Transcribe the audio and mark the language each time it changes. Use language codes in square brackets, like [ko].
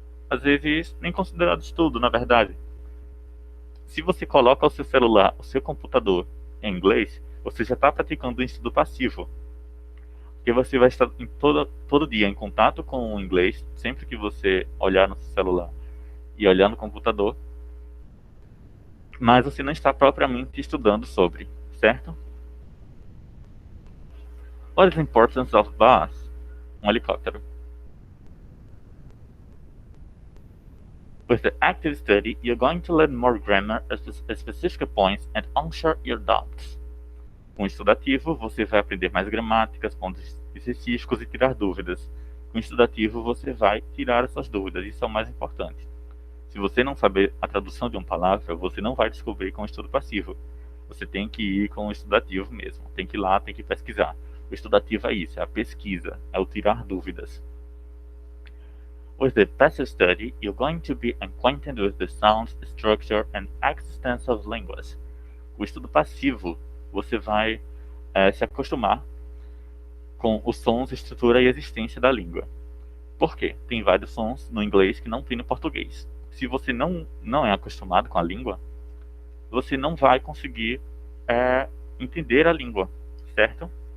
[pt] Às vezes nem considerado estudo, na verdade. Se você coloca o seu celular, o seu computador em inglês, você já está praticando um estudo passivo. Porque você vai estar todo dia em contato com o inglês, sempre que você olhar no seu celular e olhar no computador, mas você não está propriamente estudando sobre, certo? [en] What is the importance of bus? [pt] Um helicóptero. [en] With the active study, you're going to learn more grammar at specific points and answer your doubts. [pt] Com o estudativo, você vai aprender mais gramáticas, pontos específicos e tirar dúvidas. Com o estudativo, você vai tirar essas dúvidas, isso é o mais importante. Se você não saber a tradução de uma palavra, você não vai descobrir com o estudo passivo. Você tem que ir com o estudativo mesmo, tem que ir lá, tem que pesquisar. O estudo ativo é isso, é a pesquisa, é o tirar dúvidas. [en] With the passive study, you're going to be acquainted with the sounds, structure and existence of language. [pt] O estudo passivo, você vai se acostumar com os sons, estrutura e existência da língua. Por quê? Tem vários sons no inglês que não tem no português. Se você não é acostumado com a língua, você não vai conseguir entender a língua, certo?